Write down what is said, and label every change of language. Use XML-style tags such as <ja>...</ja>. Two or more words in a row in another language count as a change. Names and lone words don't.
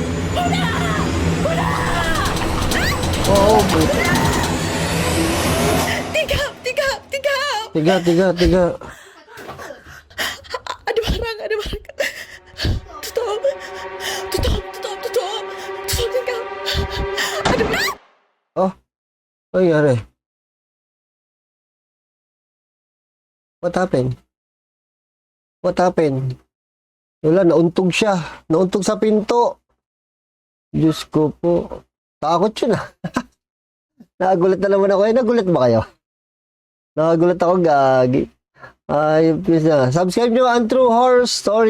<id>Oh, tiga. Ada barang. Tutup. Tinggal. Ada barang.</id> <tl>oh, ano nangyari?</tl> <en>What happened?</en> <tl>Wala, nauntog siya. Nauntog sa pinto. Diyos ko po. Takot yun ah. Nagulat na naman ako. Nagulat ba kayo? Nagulat ako, gagi. Ay, please na. Subscribe nyo ang True Horror Stories.</tl>